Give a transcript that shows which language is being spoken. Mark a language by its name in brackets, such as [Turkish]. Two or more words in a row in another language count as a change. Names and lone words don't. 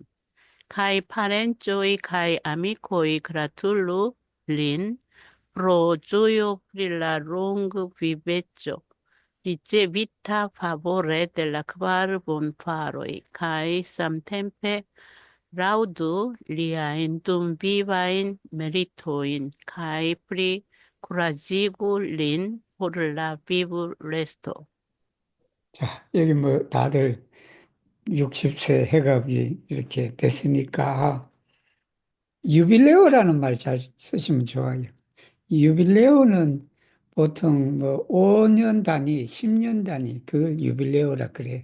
[Esperanto] Kaj parencoj kaj amikoj gratulu lin pro ĝojo pri la longviveco ricevita favore de la kvar bonfaroj kaj samtempe laŭdu liajn dumvivajn meritojn kaj pli kuraĝigu lin por la vivresto. [Korean] 자, 여기 뭐 다들 60세 해갑이 이렇게 됐으니까 유빌레오라는 말 잘 쓰시면 좋아요. 유빌레오는 보통 뭐 5년 단위, 10년 단위 그걸 유빌레오라 그래.